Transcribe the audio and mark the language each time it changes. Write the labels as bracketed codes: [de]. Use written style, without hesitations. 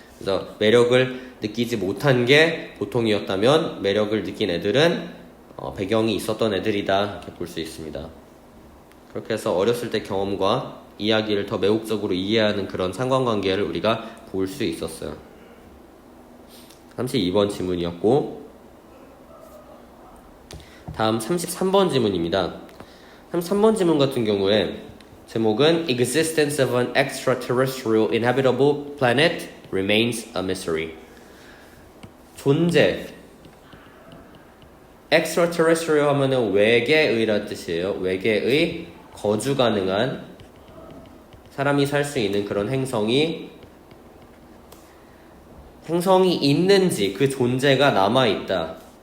[ko] 그래서 매력을 느끼지 못한 게 보통이었다면 매력을 느낀 애들은 배경이 있었던 애들이다 이렇게 볼 수 있습니다. 그렇게 해서 어렸을 때 경험과 이야기를 더 매혹적으로 이해하는 그런 상관관계를 우리가 볼 수 있었어요. 32번 지문이었고 다음 33번 지문입니다. 33번 지문 같은 경우에 제목은 [en] Existence of an extraterrestrial inhabitable planet remains a mystery. 존재, [ko] extraterrestrial 하면은 외계의란 뜻이에요. 외계의 거주 가능한 사람이 살 수 있는 그런 행성이 있는지 그 존재가 남아있다.